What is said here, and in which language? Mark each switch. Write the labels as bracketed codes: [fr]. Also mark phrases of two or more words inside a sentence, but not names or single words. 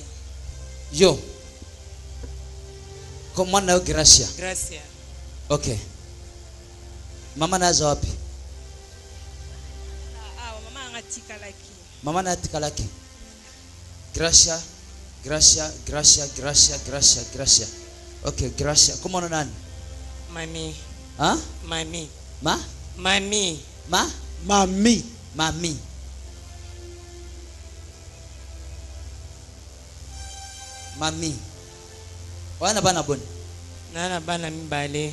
[ln] Yo. Kwa mwana yo Gracia. Gracia. Okay. Mama na azawapi. Mama nga tikalaki. Mama na tikalaki. Gracia. Gracia. Okay, Gracia. [fr] Comment on a? [ln] Mami. Hein? Mami. Ma? Mami. Ma? Mami. Mami. Mami. Wana bana boni. Nana bana mibale.